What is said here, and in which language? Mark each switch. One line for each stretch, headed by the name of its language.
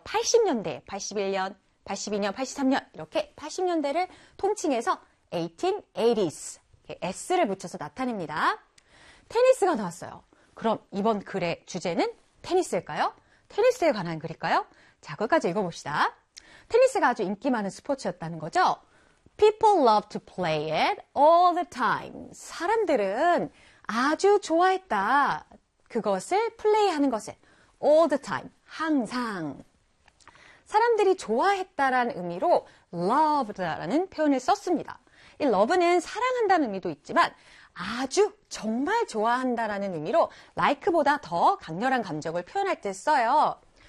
Korean: 80년대, 81년, 82년, 83년 이렇게 80년대를 통칭해서 1880s, S를 붙여서 나타냅니다. 테니스가 나왔어요. 그럼 이번 글의 주제는 테니스일까요? 테니스에 관한 글일까요? 자, 끝까지 읽어봅시다. 테니스가 아주 인기 많은 스포츠였다는 거죠.
English: People love to play it all the time.
Korean: 사람들은 아주 좋아했다. 그것을 플레이하는 것을 all the time, 항상. 사람들이 좋아했다라는 의미로 loved라는 표현을 썼습니다. 이 love는 사랑한다는 의미도 있지만 아주 정말 좋아한다라는 의미로 like보다 더 강렬한 감정을 표현할 때 써요.